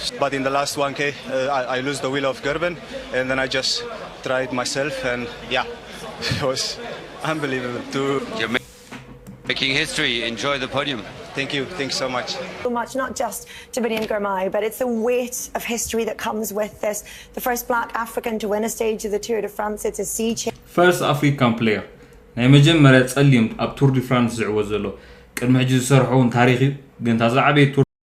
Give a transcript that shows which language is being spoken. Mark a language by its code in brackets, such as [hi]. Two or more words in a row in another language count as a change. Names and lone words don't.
[en] But in the last 1K, I lose the wheel of Gerben, and then I just tried myself, and yeah, it was unbelievable. You're making history. Enjoy the podium. Thank you. Thanks so much. So much, not just to Biniam Girmay, but it's the weight of history that comes with this. The first black African to win a stage of the Tour de France. It's a sea change. First African player. [ti] ናይ መጀመርያ ጸሊም ኣብ ቱር ዲ ፍራንስ ዝዕወት ዘሎ ቅድሚ ሕጂ ዝሰርሑን ታሪኺ ግን ታዛዕበይ